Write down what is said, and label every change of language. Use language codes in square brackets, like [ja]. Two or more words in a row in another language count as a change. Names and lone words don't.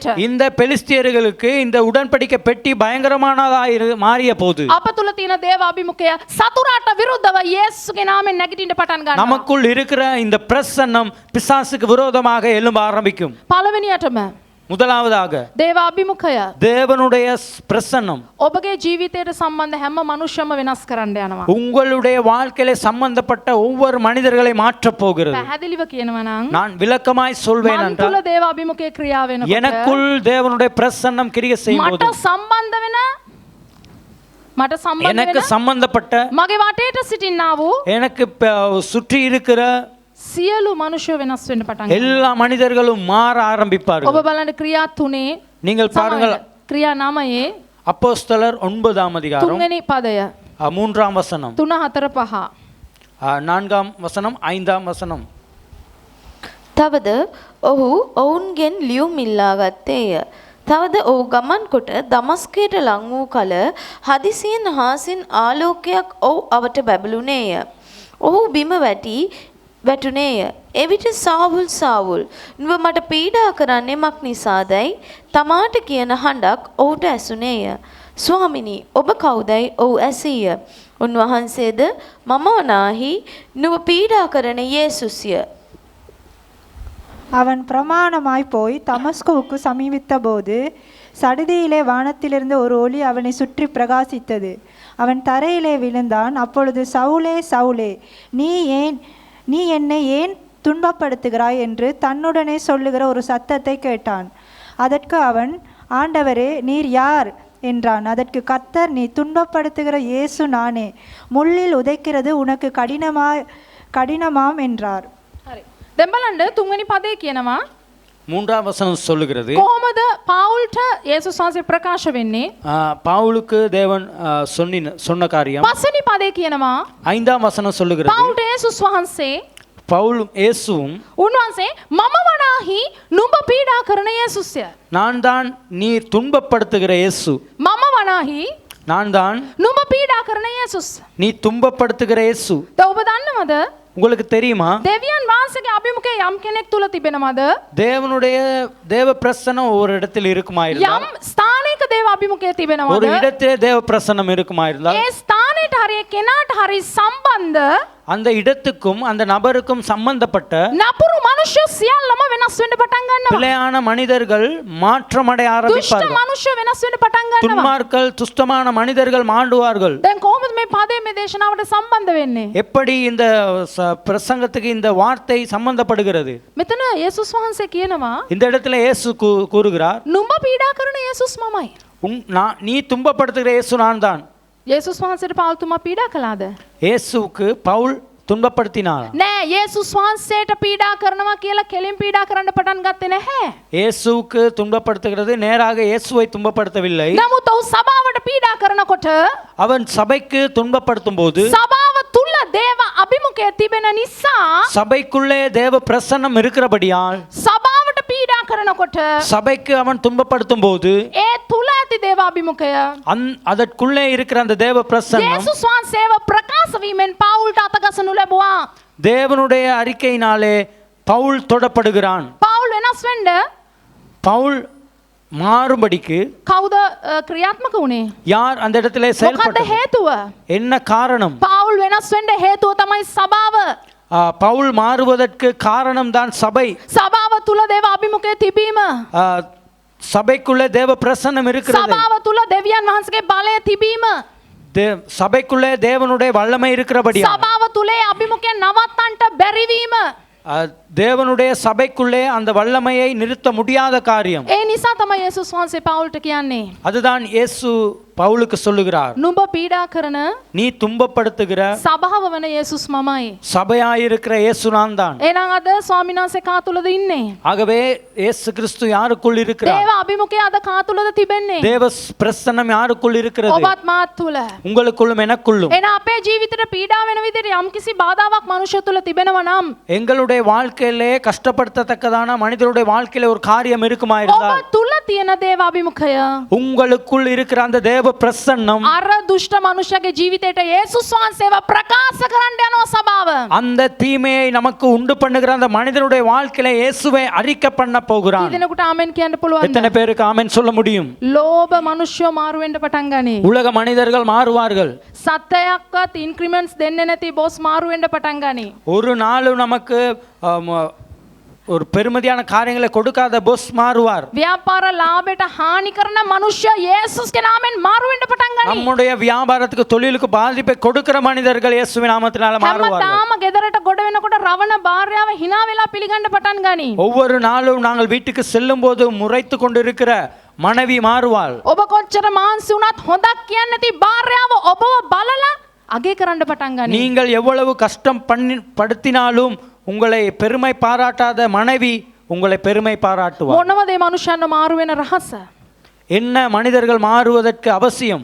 [ta] இந்த பெலிஸ்தியர்களுக்கு இந்த உடன்படிக்கை பெட்டி பயங்கரமானதாய் மாறிய போது [si] අප තුල තියෙන දේව අභිමුඛය සතුරාට විරුද්ධව යේසුගේ නාමයෙන් නැගිටින්න පටන් ගන්නවා. [ta] நமக்குள் இருக்கிற இந்த பிரசன்னம் பிசாசுக்கு விரோதமாக எழும்ப ஆரம்பிக்கும். [si] පළවෙනියටම [ta] முதலாவதாக [si] දේව අභිමුඛය [ta] தேவனுடைய பிரசன்னம் [si] ඔබගේ ජීවිතයට සම්බන්ධ හැම මනුෂ්‍යම වෙනස් කරන්න යනවා. [ta] உங்களுடைய வாழ்க்கையில சம்பந்தப்பட்ட ஒவ்வொரு மனிதர்களை மாற்றப் போகிறது. [si] පැහැදිලිව කියනවා නම් [ta] நான் விளக்கமாய் சொல்வேன் [si] මන් [ta] என்றால் [si] තුල දේව අභිමුඛයේ ක්‍රියා වෙනකොට [ta] எனக்குள் தேவனுடைய பிரசன்னம் கிரியை செய்யும் [si] මට [ta] போது [si] සම්බන්ධ වෙන මට සම්බන්ධ [ta] எனக்கு [si] වෙන [ta] சம்பந்தப்பட்ட [si] මගේ වටේට සිටින්නා වූ [ta] எனக்கு சுற்றி இருக்கிற [si] සියලු මනුෂ්‍ය වෙනස් වෙන්න පටන් ගන්නවා. [ta] எல்லா மனிதர்களும் மாற [si] ඔබ [ta] ஆரம்பிப்பார்கள். [si] බලන්න ක්‍රියා 3 [ta] நீங்கள் பாருங்கள் [si] ක්‍රියා 9 [ta] அப்போஸ்தலர் 9ஆம் அதிகாரம் [si] තුන්වෙනි පදය [ta] 3ஆம் வசனம் [si] 3 4 5 [ta] 4ஆம் வசனம் 5ஆம் வசனம். [si] තවද ඔහු ඔවුන්ගෙන් ලියුම් ඉල්ලා ගත්තේය. තවද ඔහු ගමන් කොට දමස්කයට ලං වූ කල හදිසියෙන් හාසින් ආලෝකයක් ඔහු අවට බැබළුනේය. ඔහු බිම වැටුනේය. එවිට සාවුල් සාවුල් නුඹ මට පීඩා කරන්නේ මක් නිසාදයි තමාට කියන හඬක් ඔහුට ඇසුනේය. ස්වාමිනී ඔබ කවුදයි ඔහු ඇසීය. උන්වහන්සේද මම වනාහි නුඹ පීඩා කරන යේසුස්ය. [ta] அவன் பிரமாணமாய் போய் தமஸ்குவுக்கு சமீபித்த போது சடிதியிலே வானத்திலிருந்து ஒரு ஒளி அவனை சுற்றி பிரகாசித்தது. அவன் தரையிலே விழுந்தான். அப்பொழுது சவுலே சவுலே நீ என்னை ஏன் துன்பப்படுத்துகிறாய் என்று தன்னுடனே சொல்லுகிற ஒரு சத்தத்தை கேட்டான். அதற்கு அவன், ஆண்டவரே நீர் யார் என்றான். அதற்கு கர்த்தர், நீ துன்பப்படுத்துகிற இயேசு நானே. முள்ளில் உதைக்கிறது உனக்கு கடினமாம் என்றார். [si] දැන් බලන්න තුන්වෙනි පදේ කියනවා [ta] 3ஆம் வசனம் சொல்லுகிறது [si] කොහොමද පවුල්ට යේසුස් වහන්සේ ප්‍රකාශ වෙන්නේ? [ta] பவுலுக்கு தேவன் சொன்ன காரியம். [si] පස්වෙනි පදේ කියනවා [ta] 5ஆம் வசனம் சொல்லுகிறது [si] පවුල්ට යේසුස් වහන්සේ [ta] பவுலும் இயேசுவும் [si] උන්වහන්සේ මම වනාහි නුඹ පීඩා කරන යේසුස්ය. [ta] நான் தான் நீர் துன்பப்படுத்துகிற இயேசு. [si] මම වනාහි [ta] நான் தான் [si] නුඹ පීඩා කරන යේසුස්. [ta] நீ துன்பப்படுத்துகிற இயேசு. [si] දැන් ඔබ දන්නවද? [ta] உங்களுக்கு தெரியுமா [si] දෙවියන් වහන්සේගේ අභිමුඛය යම් කෙනෙක් තුල තිබෙනවද? [ta] தேவனுடைய தேவ பிரசன்னம் ஒரு இடத்தில் இருக்குமாயிருந்தால் [si] යම් ස්ථානයක දේව අභිමුඛය [ta] ஒரு [si] තිබෙනවද? [ta] இடத்திலே தேவ பிரசன்னம் இருக்குமாயிருந்தால் [si] ඒ ස්ථානයට හරිය කෙනාට හරිය සම්බන්ධ [ta] அந்த இடத்துக்கும் அந்த நபருக்கும் சம்பந்தப்பட்ட [si] නපුරු මනුෂ්‍ය සියල්ලම වෙනස් වෙන්න පටන් ගන්නවා. [ta] பிழையான மனிதர்கள் மாற்றமடைய [si] දුෂ්ට [ta] ஆரம்பிப்பார்கள். [si] මනුෂ්‍ය වෙනස් වෙන්න පටන් ගන්නවා. [ta] துன்மார்கள் துஷ்டமான மனிதர்கள் மாண்டுவார்கள். [si] දැන් කොහොමද මේ පදේ මේ දේශනාවට සම්බන්ධ වෙන්නේ? [ta] எப்படி இந்த பிரசங்கத்துக்கு இந்த வார்த்தை சம்பந்தப்படுகிறது? [si] මෙතන යේසුස් වහන්සේ කියනවා [ta] இந்த இடத்துல இயேசு கூறுகிறார், [si] නුඹ පීඩා කරන යේසුස් මමයි. [ta] நீ துன்பப்படுத்துகிற இயேசு நான் தான். [si] යේසුස් වහන්සේට පවුල්තුමා පීඩා කළාද? [ta] இயேசுவுக்கு பவுல் துன்பப்படுத்தினார். [si] නෑ, යේසුස් වහන්සේට පීඩා කරනවා කියලා කෙලින් පීඩා කරන්න පටන් ගත්තේ නැහැ. [ta] இயேசுவுக்கு துன்பப்படுத்துகிறது நேராக இயேசுவை துன்பப்படுத்தவில்லை. [si] නමුත් ඔහු සභාවට පීඩා කරනකොට [ta] அவன் சபைக்கு துன்பப்படுத்தும் போது [si] සභාව තුල දේව අභිමුඛය තිබෙන නිසා [ta] சபைக்குள்ளே தேவ பிரசன்னம் இருக்கிறபடியால் [si] සභාවට පීඩා කරනකොට [ta] சபைக்கு அவன் துன்பப்படுத்தும் போது [si] ඒ තුල ඇති දේව අභිමුඛය [ta] அதற்குள்ளே இருக்கிற அந்த தேவ பிரசன்னம் [si] යේසුස් වහන්සේව ප්‍රකාශ වීමෙන් පවුල්ට අතගසනු ලැබුවා. [ta] தேவனுடைய அறிக்கையினாலே பவுல் தொடப்படுகிறான். [si] පවුල් වෙනස් වෙන්න [ta] பவுல் மாறும்படிக்கு [si] කවුද ක්‍රියාත්මක වුණේ? [ta] யார் அந்த இடத்திலே [si] මොකද්ද [ta] செயல்பட்டார்? [si] හේතුව? [ta] என்ன காரணம்? [si] පවුල් වෙනස් වෙන්න හේතුව තමයි සභාව. [ta] பவுல் மாறுவதற்கு காரணம் தான் சபை. [si] සභාව තුල දේව අභිමුඛය තිබීම. [ta] சபைக்குள்ளே தேவ பிரசன்னம் இருக்கிறது. [si] සභාව තුල දෙවියන් වහන්සේගේ බලය තිබීම. [ta] சபைக்குள்ளே தேவனுடைய வல்லமை இருக்கிறபடியா [si] සභාව තුලේ අභිමුඛය නවත්තන්ට බැරිවීම. [ta] தேவனுடைய சபைக்குள்ளே அந்த வல்லமையை நிறுத்த முடியாத காரியம். [si] ඒ නිසා තමයි යේසුස් වහන්සේ පවුල්ට කියන්නේ [ta] அதுதான் இயேசு பவுலுக்கு சொல்லுகிறார், [si] නුඹ පීඩා කරන [ta] நீ துன்பப்படுத்துகிற [si] සභාව වන යේසුස් මමයි. [ta] சபையாயிருக்கிற இயேசு நான் தான். [si] එහෙනම් අද ස්වාමීන් වහන්සේ කා තුලද ඉන්නේ? [ta] ஆகவே இயேசு கிறிஸ்து யாருக்குள் இருக்கிறார்? [si] දේව අභිමුඛය අද කා තුලද තිබෙන්නේ? [ta] தேவ பிரசன்னம் யாருக்குள் இருக்கிறது? [si] ඔබත් මාත් තුල. [ta] உங்களுக்குள்ளும் எனக்குள்ளும். [si] එහෙනම් අපේ ජීවිතේට පීඩා වෙන විදිහට යම්කිසි බාධාවක් මනුෂ්‍ය තුල තිබෙනවා නම් [ta] எங்களுடைய வாழ்க்கையிலே கஷ்டப்படுத்தத்தக்கதான மனிதருடைய வாழ்க்கையில ஒரு காரியம் [si] ඔබ [ta] இருக்குமாயிருந்தால் [si] තුල තියෙන දේව අභිමුඛය [ta] உங்களுக்குள் இருக்கிற அந்த தேவ பிரசன்னம் [si] අර දුෂ්ට මනුෂ්‍යගේ ජීවිතේට යේසුස් වහන්සේව ප්‍රකාශ කරන්න යනවා සභාව. [ta] அந்த தீமையை நமக்கு உண்டு பண்ணுகிற அந்த மனிதனுடைய வாழ்க்கையில இயேசுவை அறிக்கை பண்ண போகிறான். [si] ඉතිනකොට ආමෙන් කියන්න පුළුවන්ද? [ta] எத்தனை பேருக்கு ஆமென் சொல்ல முடியும்? [si] ලෝභ මනුෂ්‍යෝ මාරු වෙන්න පටන් ගනී. [ta] உலக மனிதர்கள் மாறுவார்கள். [si] සත්‍යයක්වත් ඉන්ක්‍රිමන්ට්ස් දෙන්නේ නැති බොස් මාරු වෙන්න පටන් ගනී. [ta] ஒரு நாளும் நமக்கு ஒரு பெருமதியான காரியங்களை கொடுக்காத பொஸ் மாறுவார். [si] ව්‍යාපාර ලාභයට හානි කරන මනුෂ්‍ය යේසුස්ගේ නාමයෙන් මාරු වෙන්න පටන් ගනී. [ta] நம்முடைய வியாபாரத்துக்கு தொழிலுக்கு பாதிப்பை கொடுக்கிற மனிதர்கள் இயேசுவின் நாமத்தினால மாறுவார்கள். [si] හැමදාම ගෙදරට ගොඩ වෙනකොට රවණ භාර්යාව hina වෙලා පිළිගන්න පටන් ගනී. [ta] ஒவ்வொரு நாளும் நாங்கள் வீட்டுக்கு செல்லும்போது முறைத்து கொண்டிருக்கிற மனைவி மாறுவாள். [si] ඔබ කොච්චර මාන්සි වුණත් හොඳක් කියන්නේ නැති භාර්යාව ඔබව බලලා අගේ කරන්න පටන් ගනී. [ta] நீங்கள் எவ்வளவு கஷ்டம் படுத்தினாலும் உங்களை பெருமை பாராட்டாத மனைவி உங்களை பெருமை பாராட்டுவார். [si] මොනවද මේ මනුෂ්‍යයන්ව මාරු වෙන රහස? [ta] என்ன மனிதர்கள் மாறுவதற்கு அவசியம்?